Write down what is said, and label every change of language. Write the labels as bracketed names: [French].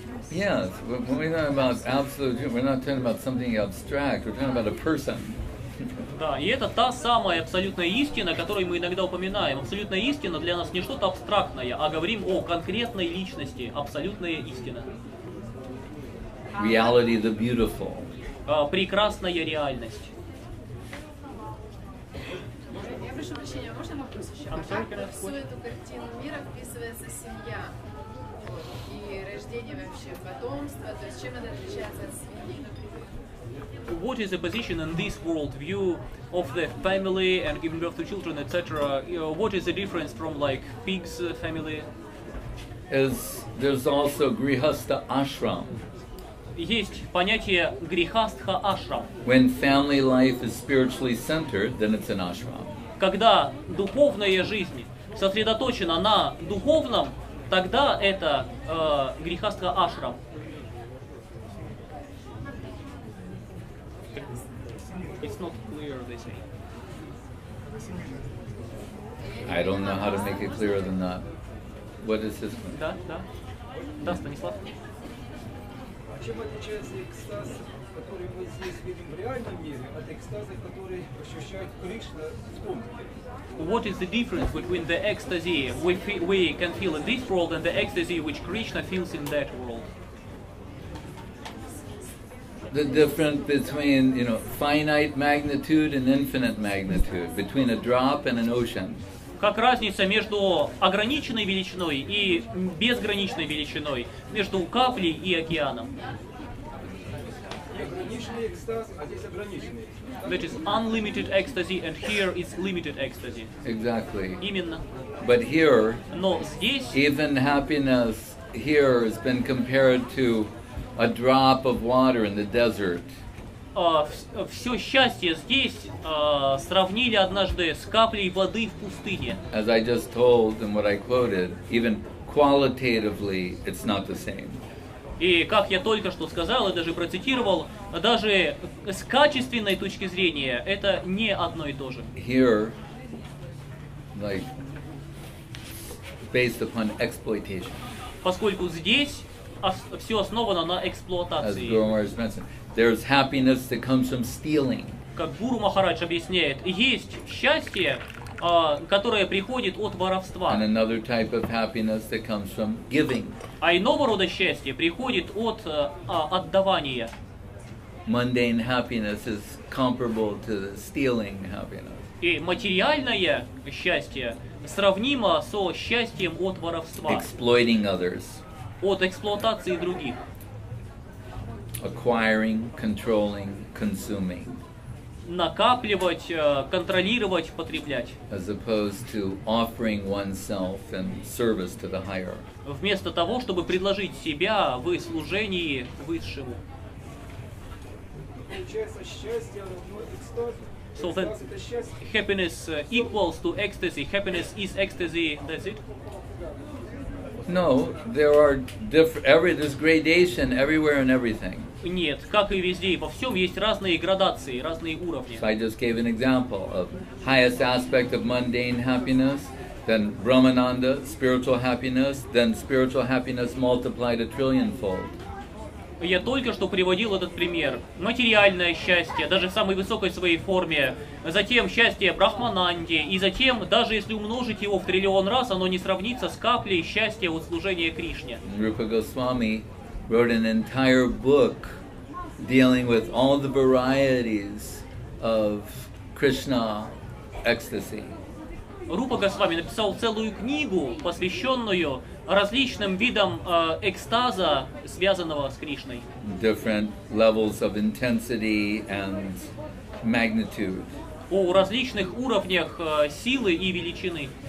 [English] Yes, when we're talking about absolute truth, we're not talking about something abstract, we're talking about a person. [Russian] Да, и это та самая абсолютная истина, о которой мы иногда упоминаем. Абсолютная истина для нас не что-то абстрактное, а говорим о конкретной личности. Абсолютная истина. [English] Reality the beautiful. [Russian] Прекрасная реальность. Я прошу прощения, можно вопрос еще? А как во всю эту картину мира вписывается семья? И рождение вообще потомства, то есть чем это отличается от свиньи? [English] What is the position in this world view of the family and giving birth to children, etc.? What is the difference from like pig's family? There's also grihastha ashram. [Russian] Есть понятие грихастха ашрам. [English] When family life is spiritually centered, then it's an ashram. [Russian] Когда духовная жизнь сосредоточена на духовном, тогда это грихастха ашрам. [English] It's not clear, they say. I don't know how to make it clearer than that. What is this one? [Russian] Да, да. Да, Станислав. А чем отличается экстаз, который мы здесь видим в реальном мире, от экстаза, который ощущает Кришна в том мире? [English] What is the difference between the ecstasy we can feel in this world and the ecstasy which Krishna feels in that world? The difference between, finite magnitude and infinite magnitude, between a drop and an ocean. [Russian] Как разница между ограниченной величиной и безграничной величиной, между каплей и океаном. Ограниченный экстаз, а здесь ограниченный. [English] That is unlimited ecstasy, and here is limited ecstasy. Exactly. [Russian] Именно. [English] But here, [Russian] Но здесь, [English] even happiness here has been compared to a drop of water in the desert. [Russian] все счастье здесь сравнили однажды с каплей воды в пустыне. [English] As I just told and what I quoted, even qualitatively, it's not the same. [Russian] И как я только что сказал и даже процитировал, даже с качественной точки зрения это не одно и то же. [English] Here, like, based upon exploitation. [Russian] Поскольку здесь все основано на [English] As [Russian] эксплуатации. [English] Guru Maharaj mentioned, there's happiness that comes from stealing. [Russian] Как Гуру Махарадж объясняет, есть счастье, которое приходит от воровства. [English] And another type of happiness that comes from giving. [Russian] А иного рода счастье приходит от отдавания. [English] Mundane happiness is comparable to the stealing happiness. [Russian] И материальное счастье сравнимо со счастьем от воровства. [English] Exploiting others. [Russian] От эксплуатации других. [English] Acquiring, controlling, consuming. [Russian] Накапливать, контролировать, потреблять. [English] As opposed to offering oneself in service to the higher. [Russian] Вместо того, чтобы предложить себя в служении высшему. Получается, счастье равно экстазу. [English] So that happiness equals to ecstasy. Happiness is ecstasy. That's it. No, there are there's gradation everywhere and everything. [Russian] Нет, как и везде и во всем есть разные градации, разные уровни. [English] So I just gave an example of highest aspect of mundane happiness, then Brahmananda, spiritual happiness, then spiritual happiness multiplied a trillionfold. [Russian] Я только что приводил этот пример. Материальное счастье, даже в самой высокой своей форме. Затем счастье Брахмананде. И затем, даже если умножить его в триллион раз, оно не сравнится с каплей счастья от служения Кришне. [English] Rupa Goswami wrote an entire book dealing with all the varieties of Krishna ecstasy. [Russian] Рупа Госвами написал целую книгу, посвященную различным видам экстаза, связанного с Кришной. Different levels of intensity and magnitude. о различных уровнях силы и величины.